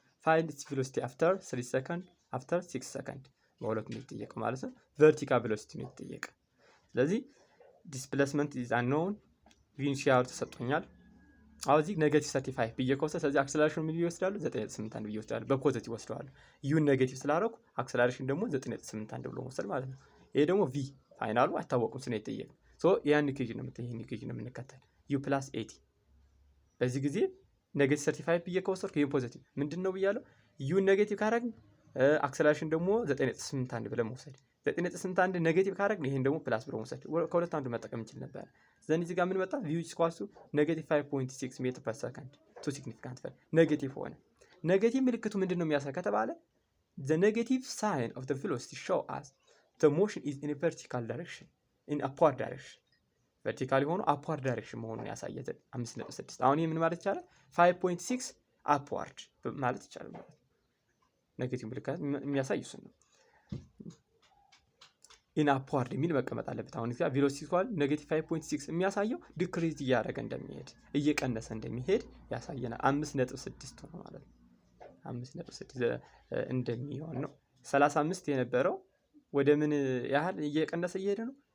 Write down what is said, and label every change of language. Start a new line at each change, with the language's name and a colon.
English: Find its velocity after 3 seconds, after 6 seconds.
Amharic: በሁለት ነው የተጠየቀው ማለት ነው። vertical velocity ነው የተጠየቀ። ስለዚህ
English: displacement is unknown,
Amharic: initial ተሰጥቶኛል። አሁን እዚህ ኔጌቲቭ 35 ብዬ ከወሰደ ስለዚህ አክሰለሬሽን ምን ይወስዳሉ? 9.81 ብዬ ወስዳለሁ። በፖዚቲቭ ወስደዋለሁ። ዩን ኔጌቲቭ ስላደረኩ አክሰለሬሽን ደግሞ 9.81 ብሎ መውሰድ ማለት ነው። ይሄ ደግሞ ቪ ፋይናሉ አይታወቅም ስለ የተጠየቀ ሶ ያን ኢኩዌሽን ነው ኢኩዌሽን ነው የምንከተል u + 80 በዚህ ጊዜ ኔጌቲቭ 35 ብዬ ከወሰድኩ ይሄን ፖዚቲቭ ምንድነው ብያለሁ? ዩ ኔጌቲቭ ካረግን አክሰለሬሽን ደግሞ 9.81 ብለን መውሰድ 9.81 ኔጌቲቭ ካረግን ይሄን ደግሞ ፕላስ ብሎ መውሰድ ከሁለት አንዱ መጠቀም እንችል ነበር። ዘን እዚህ ጋር ምን መጣ? v = -5.6 ሜትር ፐር ሰከንድ ቱ ሲግኒፊካንት ቫልዩ ኔጌቲቭ ሆነ። ኔጌቲቭ ምልክቱ ምንድነው የሚያሳይ ከተባለ
English: the negative sign of the velocity show us the motion is in a vertical direction in upward direction
Amharic: vertical ሆኖ upward direction መሆኑን ያሳየተ 5.6 አሁን ይሄ ምን ማለት ይቻላል? 5.6 upward ማለት ይቻላል ማለት ነው። ኔጌቲቭ ምልክት የሚያሳይ እሱ ነው። in upward የሚል መቀመጥ አለበት። አሁን እዚህ velocity ኳል -5.6 የሚያሳየው ዲክሪዝ እያደረገ እንደሚሄድ እየቀነሰ እንደሚሄድ ያሳየናል። 5.6 ነው ማለት ነው። 5.6 እንደሚሆን ነው። 35 የነበረው ወደ ምን ያህል እየቀነሰ እየሄደ ነው?